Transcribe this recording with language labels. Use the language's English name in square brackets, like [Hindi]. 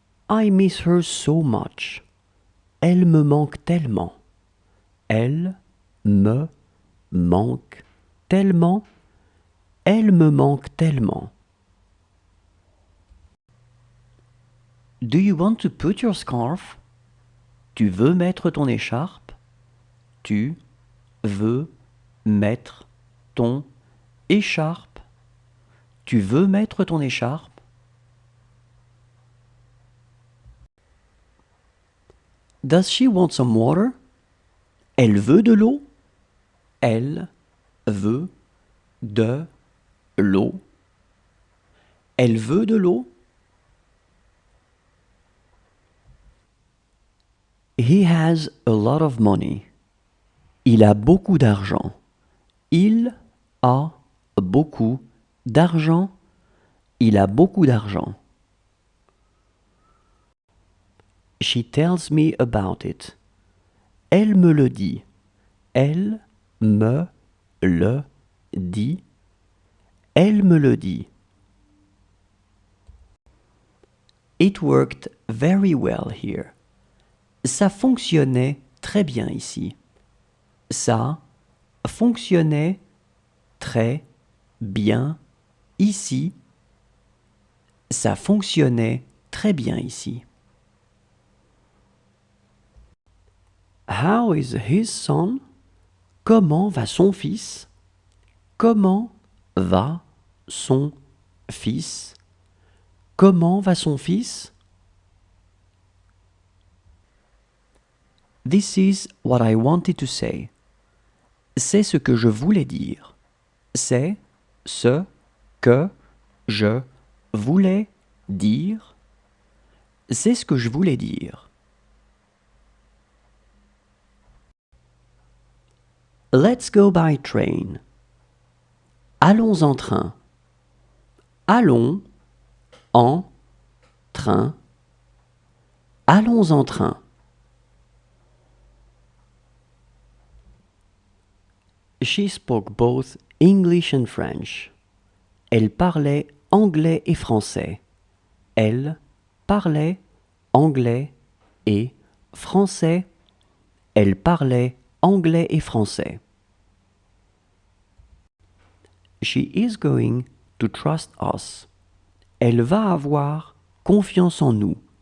[English] I miss her so much. [French] Elle me manque tellement. Elle me manque tellement. Elle me manque tellement. [English] Do you want to put your scarf? [French] Tu veux mettre ton écharpe? Tu veux mettre ton écharpe? Tu veux mettre ton écharpe? [English] Does she want some water? [French] Elle veut de l'eau? Elle veut de l'eau? Elle veut de l'eau? [English] He has a lot of money. [French] Il a beaucoup d'argent. Il a beaucoup d'argent. Il a beaucoup d'argent. [English] She tells me about it. [French] Elle me le dit. Elle me le dit. Elle me le dit. [English] It worked very well here. [French] Ça fonctionnait très bien ici. Ça fonctionnait très bien ici. Ça fonctionnait très bien ici. [English] How is his son? [French] Comment va son fils? Comment va son fils? Comment va son fils? [English] This is what I wanted to say. [French] C'est ce que je voulais dire. C'est ce que je voulais dire. C'est ce que je voulais dire. [English] Let's go by train. [French] Allons en train. Allons en train. Allons en train. [English] She spoke both English and French. [French] Elle parlait anglais et français. Elle parlait anglais et français. Elle parlait anglais et français. [English] She is going to trust us. [French] Elle va avoir confiance en nous.